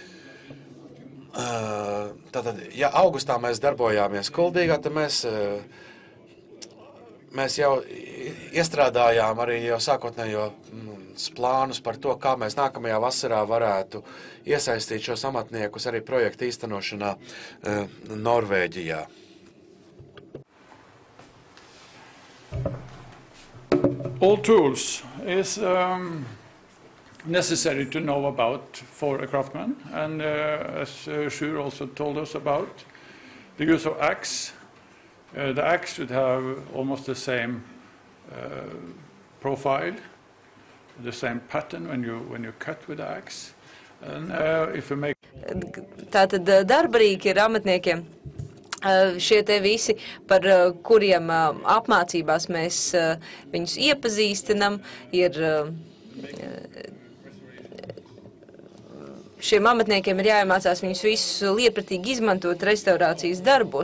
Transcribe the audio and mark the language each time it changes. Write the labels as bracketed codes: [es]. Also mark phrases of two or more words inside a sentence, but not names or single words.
[lv] Tātad, ja augustā mēs darbojāmies Kuldīgā, tad mēs jau iestrādājām arī jau sākotnējo plānus par to, kā mēs nākamajā vasarā varētu iesaistīt šos amatniekus arī projekta īstenošanā Norvēģijā. [en] All tools is necessary to know about for a craftsman, and as Sjur also told us about, the use of axe. The axe should have almost the same profile, the same pattern when you cut with the axe. And if you make [lv] Tātad darbarīgi ir amatniekiem. Šie te visi, par kuriem apmācībās mēs viņus iepazīstinam, ir šiem amatniekiem ir jāiemācās viņus visus lietpratīgi izmantot restaurācijas darbos.